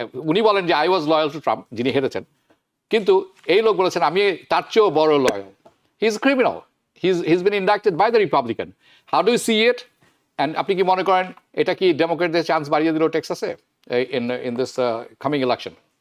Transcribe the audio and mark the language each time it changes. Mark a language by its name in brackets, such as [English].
[Bangla] উনি বলেন যে [English] I was loyal to Trump, [Bangla] যিনি হেরেছেন, কিন্তু এই লোক বলেছেন আমি তার চেয়েও বড় loyal. [English] He is criminal, he's been indicted by the Republican. How do you see it? [Bangla] And আপনি কি মনে করেন এটা কি ডেমোক্রেটদের চান্স বাড়িয়ে দিল টেক্সাসে [English] in this coming election?